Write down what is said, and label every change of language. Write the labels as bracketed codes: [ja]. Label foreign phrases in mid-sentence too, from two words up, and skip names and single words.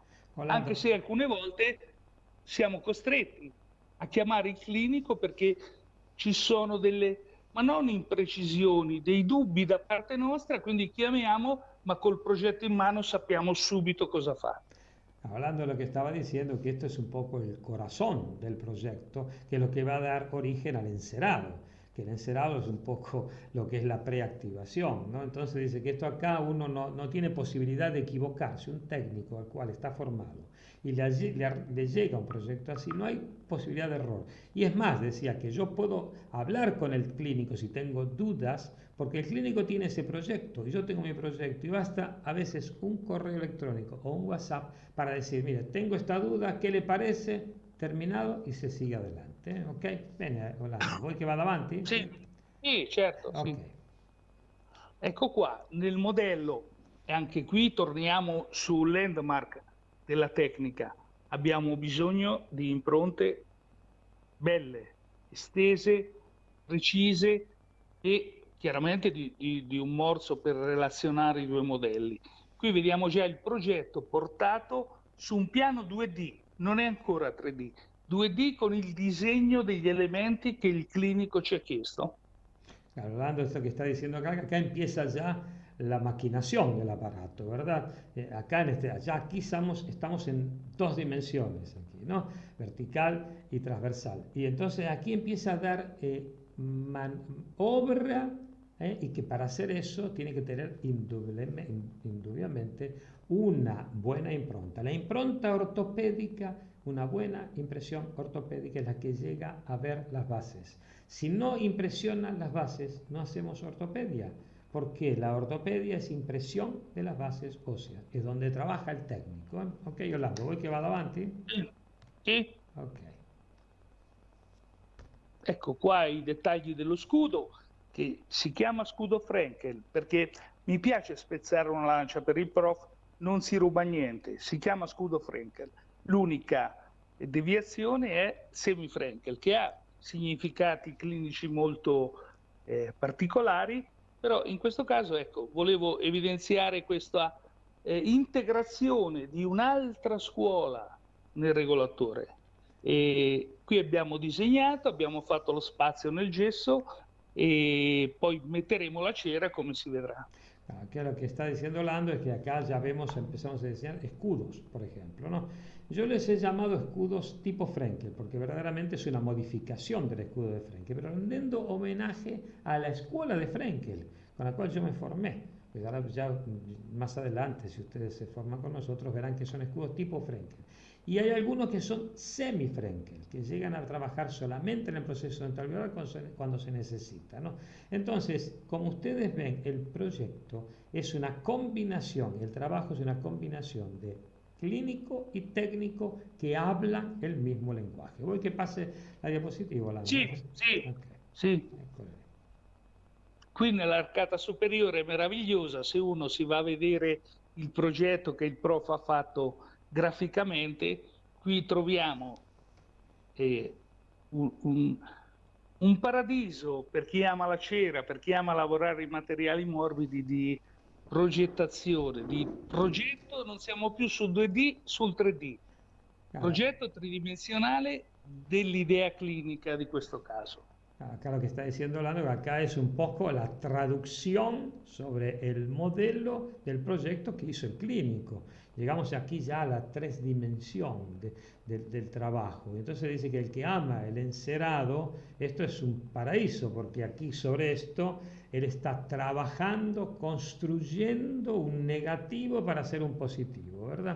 [it] Anche se alcune volte siamo costretti a chiamare il clinico perché ci sono delle, ma non imprecisioni, dei dubbi da parte nostra, quindi chiamiamo, ma col progetto in mano sappiamo subito cosa fare. [es] Hablando de lo que estaba diciendo, que esto es un poco el corazón del proyecto, que es lo que va a dar origen al encerado, que el encerado es un poco lo que es la preactivación, ¿no? Entonces dice que esto acá uno no tiene posibilidad de equivocarse, un técnico al cual está formado y le llega un proyecto así, no hay posibilidad de error. Y es más, decía que yo puedo hablar con el clínico si tengo dudas, porque el clínico tiene ese proyecto y yo tengo mi proyecto y basta a veces un correo electrónico o un WhatsApp para decir, mire, tengo esta duda, ¿qué le parece? Terminato y se sigue adelante. [it] Ok? Bene, Orlando, vuoi che vada avanti? Sì, sì, certo, Ok. sì. Ecco qua, nel modello, e anche qui torniamo su landmark della tecnica. Abbiamo bisogno di impronte belle, estese, precise e chiaramente di un morso per relazionare i due modelli. Qui vediamo già il progetto portato su un piano 2D, non è ancora 3D, 2D con il disegno degli elementi che il clinico ci ha chiesto. [es] Hablando de esto que está diciendo acá, acá empieza ya la maquinación del aparato, ¿verdad? Acá ya aquí estamos en dos dimensiones, aquí, ¿no? Vertical y transversal. Y entonces aquí empieza a dar obra, y que para hacer eso tiene que tener indudablemente una buena impronta. La impronta ortopédica, una buena impresión ortopédica es la que llega a ver las bases. Si no impresionan las bases, no hacemos ortopedia, porque la ortopedia es impresión de las bases óseas, es donde trabaja el técnico. [it] Ok, Orlando, vuoi che vada avanti? Sì. Ok. Ecco qua i dettagli dello scudo, che si chiama scudo Frenkel, perché mi piace spezzare una lancia per il prof, non si ruba niente, si chiama scudo Frenkel. L'unica deviazione è semi-Frenkel, che ha significati clinici molto particolari, però in questo caso, ecco, volevo evidenziare questa integrazione di un'altra scuola nel regolatore. E qui abbiamo disegnato, abbiamo fatto lo spazio nel gesso e poi metteremo la cera come si vedrà. [es] Acá lo que está diciendo Lando es que acá ya vemos, empezamos a diseñar escudos, por ejemplo, ¿no? Yo les he llamado escudos tipo Frenkel, porque verdaderamente es una modificación del escudo de Frenkel, pero rendiendo homenaje a la escuela de Frenkel, con la cual yo me formé. Pues ahora ya más adelante, si ustedes se forman con nosotros, verán que son escudos tipo Frenkel. Y hay algunos que son semi-Frenkel, que llegan a trabajar solamente en el proceso dental violar cuando se necesita, ¿no? Entonces, como ustedes ven, el proyecto es una combinación, el trabajo es una combinación de clínico y técnico que hablan el mismo lenguaje. Voy que pase la diapositiva, Lando. [it] Sì, sì, Ok, sì. eccolo. Qui nell'arcata superiore è meravigliosa, se uno si va a vedere il progetto che il prof ha fatto graficamente, qui troviamo un paradiso per chi ama la cera, per chi ama lavorare in materiali morbidi di progettazione, di progetto, non siamo più sul 2D, sul 3D, progetto tridimensionale dell'idea clinica di questo caso. [es] Acá lo que está diciendo Lando, acá es un poco la traducción sobre el modelo del proyecto que hizo el clínico. Llegamos aquí ya a la tres dimensión del trabajo. Entonces dice que el que ama el encerado, esto es un paraíso, porque aquí sobre esto él está trabajando, construyendo un negativo para hacer un positivo, ¿verdad?